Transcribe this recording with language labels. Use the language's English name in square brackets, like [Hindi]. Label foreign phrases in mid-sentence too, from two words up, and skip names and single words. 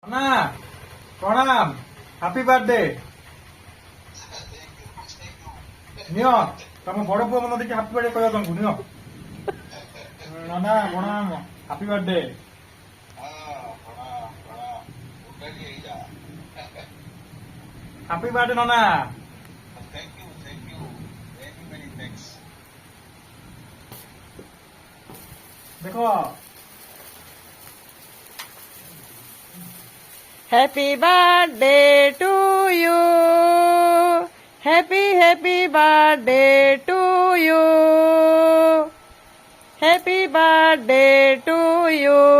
[Odia] ନା ପ୍ରଣାମ, [English] happy birthday. [Odia] নিও ତମ ବଡ ପୁଅ ମନ ଦେଖି [English] happy birthday [Odia] କହିବ ତମକୁ ନିଅ। ନା ପ୍ରଣାମ, [English] happy birthday. happy birthday [Odia] ନନା। ଦେଖ [English] Happy birthday to you. Happy birthday to you. Happy birthday to you.